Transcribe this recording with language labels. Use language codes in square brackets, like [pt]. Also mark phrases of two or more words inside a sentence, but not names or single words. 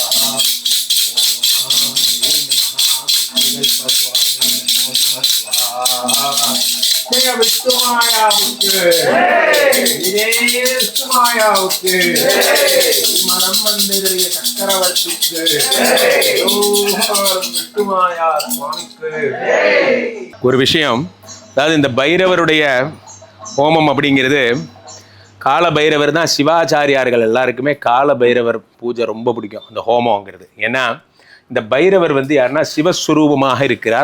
[sa] ओम नमः ह्रीं नमः स्वामिने नमो नमः स्वाहा। [ta] ஜெய விஷ்ணுமாயாவுக்கே ஜெய விஷ்ணுமாயாவுக்கே மரம மந்திர चक्रवर्तीக்கு விஷ்ணுமாயா சுவாமிக்கு. ஒரு விஷயம், அதாவது இந்த பைரவருடைய ஹோமம் அப்படிங்கிறது, கால பைரவர் தான் சிவாச்சாரியார்கள் எல்லாருக்குமே கால பைரவர் பூஜை ரொம்ப பிடிக்கும் அந்த ஹோமங்கிறது. ஏன்னா இந்த பைரவர் வந்து யாருன்னா சிவஸ்வரூபமாக இருக்கிறார்.